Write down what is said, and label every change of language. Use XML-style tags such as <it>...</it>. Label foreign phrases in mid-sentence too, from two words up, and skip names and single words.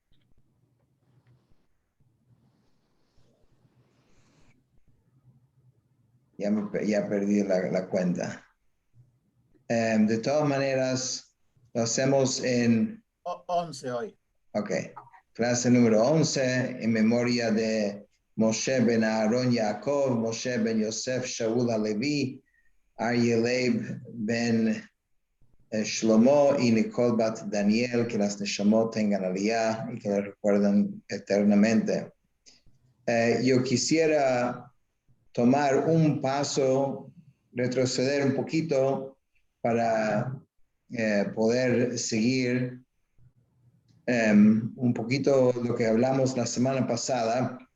<es>Ya perdí la cuenta. De todas maneras, lo hacemos en, 11 hoy. ok, clase número 11 en memoria de Moshe ben Aaron Yaakov, Moshe ben Yosef Shaul Alevi, Aryeh ben Shlomo y Nicole Bat Daniel, que las Neshamot tengan aliyah y que las recuerden eternamente. Yo quisiera tomar un paso, retroceder un poquito para poder seguir un poquito lo que hablamos la semana pasada.</es>